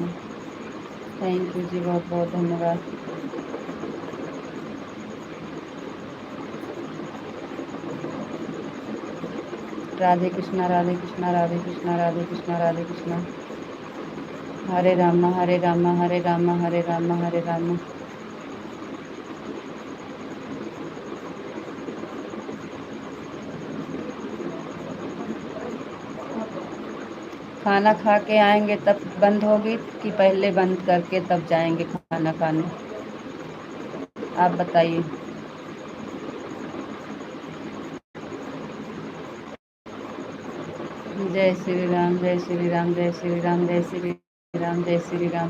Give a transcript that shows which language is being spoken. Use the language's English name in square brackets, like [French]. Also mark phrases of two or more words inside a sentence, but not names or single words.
[English] Thank you [Hindi] जी, बहुत बहुत धन्यवाद। राधे कृष्णा, राधे कृष्णा, राधे कृष्णा, राधे कृष्णा, राधे कृष्णा। हरे रामा, हरे रामा, हरे रामा, हरे रामा, हरे रामा। खाना खा के आएंगे तब बंद होगी, कि पहले बंद करके तब जाएंगे खाना खाने, आप बताइए। जय श्री राम, जय श्री राम, जय श्री राम, जय श्री राम, जय श्री राम।